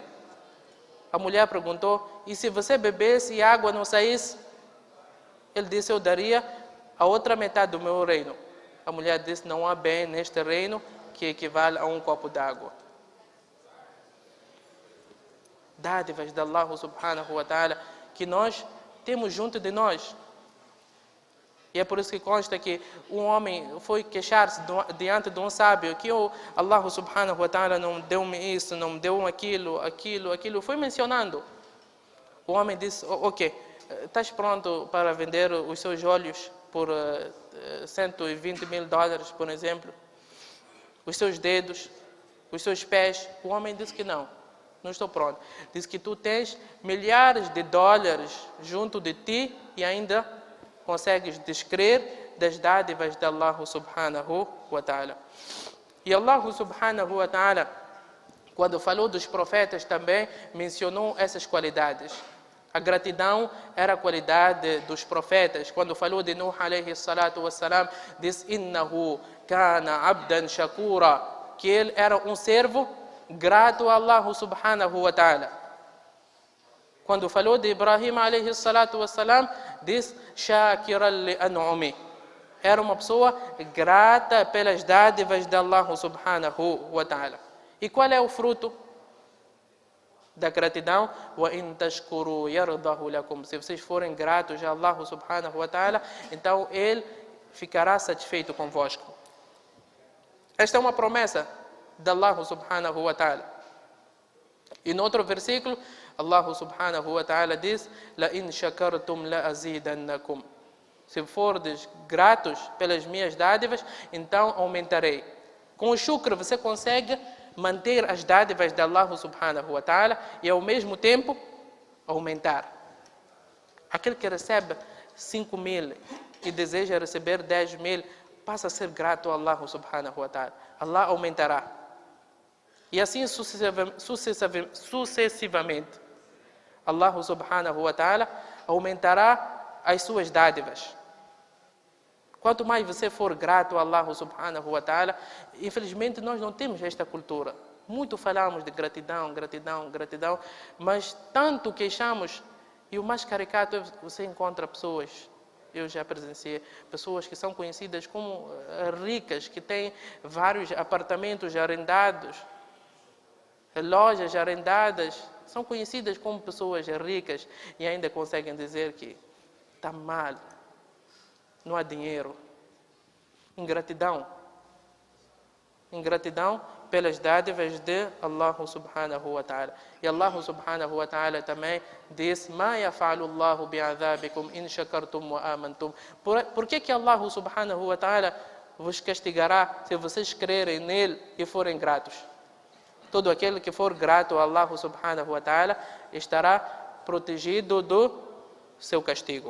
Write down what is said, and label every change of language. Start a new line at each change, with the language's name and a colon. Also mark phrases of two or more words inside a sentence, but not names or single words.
Portuguese: A mulher perguntou: e se você bebesse e a água não saísse? Ele disse: eu daria a outra metade do meu reino. A mulher disse: não há bem neste reino que equivale a um copo de água. Dádivas de
Arabic: الله سبحانه وتعالى que nós temos junto de nós.
Portuguese: E é por isso que consta que um homem foi queixar-se diante de um sábio que
Arabic: الله سبحانه وتعالى
Portuguese: não deu-me isso, não me deu aquilo. Foi mencionando. O homem disse: ok, estás pronto para vender os seus olhos por $120 mil, por exemplo? Os seus dedos, os seus pés? O homem disse que não estou pronto. Diz que tu tens milhares de dólares junto de ti e ainda consegues descrer das dádivas de
Arabic: الله سبحانه وتعالى. E الله سبحانه وتعالى,
Portuguese: quando falou dos profetas, também mencionou essas qualidades. A gratidão era a qualidade dos profetas. Quando falou de Nuh
Arabic: عليه الصلاة والسلام, disse: إنه كان عبدا شكورا,
Portuguese: que ele era um servo grato a
Arabic: الله سبحانه وتعالى.
Portuguese: Quando falou de Ibrahim
Arabic: عليه الصلاة والسلام,
Portuguese: disse:
Arabic: شاكرا لأنعمه,
Portuguese: era uma pessoa grata pelas dádivas de
Arabic: الله سبحانه وتعالى.
Portuguese: E qual é o fruto da gratidão?
Arabic: وَإِن تَشْكُرُوا يَرْضَهُ لَكُمْ.
Portuguese: Se vocês forem gratos a
Arabic: الله سبحانه وتعالى,
Portuguese: então Ele ficará satisfeito convosco. Esta é uma promessa de
Arabic: الله سبحانه وتعالى.
Portuguese: E no outro versículo,
Arabic: الله سبحانه وتعالى diz: لَإِن شَكَرْتُمْ لَأَزِيدَنَّكُمْ.
Portuguese: Se fordes gratos pelas minhas dádivas, então aumentarei. Com o shukr você consegue manter as dádivas de
Arabic: الله سبحانه وتعالى
Portuguese: e ao mesmo tempo aumentar. Aquele que recebe 5.000 e deseja receber 10.000, passa a ser grato a
Arabic: الله سبحانه وتعالى.
Portuguese: Allah aumentará. E assim sucessivamente.
Arabic: الله سبحانه وتعالى
Portuguese: aumentará as suas dádivas. Quanto mais você for grato a
Arabic: الله سبحانه وتعالى,
Portuguese: infelizmente nós não temos esta cultura. Muito falamos de gratidão, gratidão, gratidão, mas tanto queixamos, e o mais caricato é você encontra pessoas, eu já presenciei, pessoas que são conhecidas como ricas, que têm vários apartamentos arrendados, lojas arrendadas, são conhecidas como pessoas ricas e ainda conseguem dizer que está mal. Não há dinheiro. Ingratidão. Ingratidão pelas dádivas de
Arabic: الله سبحانه وتعالى. E الله سبحانه وتعالى
Portuguese: também diz:
Arabic: ما يفعل الله بعذابكم إن شكرتم وآمنتم.
Portuguese: Por que
Arabic: الله سبحانه وتعالى
Portuguese: vos castigará se vocês crerem nele e forem gratos? Todo aquele que for grato a
Arabic: الله سبحانه وتعالى
Portuguese: estará protegido do seu castigo.